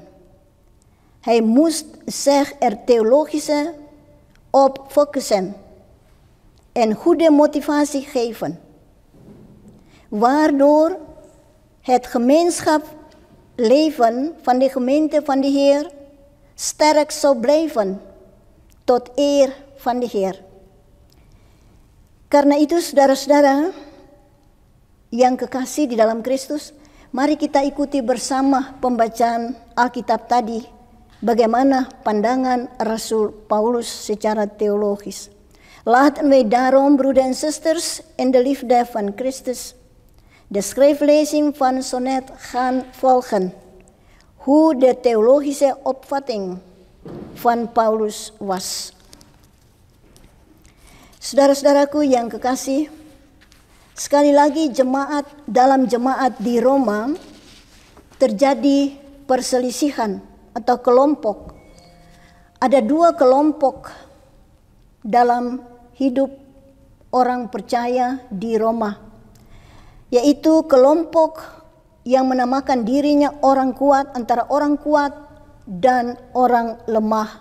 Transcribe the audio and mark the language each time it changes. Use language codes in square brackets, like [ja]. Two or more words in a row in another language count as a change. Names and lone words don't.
[nl] Hij moest zich er theologische op focussen en goede motivatie geven, waardoor het gemeenschapsleven van de gemeente van de Heer sterk zou blijven tot eer van de Heer. [id] Karena itu saudara-saudara yang kekasih di dalam Kristus, mari kita ikuti bersama pembacaan Alkitab tadi, bagaimana pandangan Rasul Paulus secara teologis. [nl] Laten wij daarom, broeders en zusters, in de liefde van Christus de schrijflezing van sonnet gaan volgen, hoe de theologische opvatting van Paulus was. [id] Saudara-saudaraku yang kekasih, sekali lagi dalam jemaat di Roma terjadi perselisihan atau kelompok. Ada dua kelompok dalam hidup orang percaya di Roma, yaitu kelompok yang menamakan dirinya orang kuat, antara orang kuat dan orang lemah.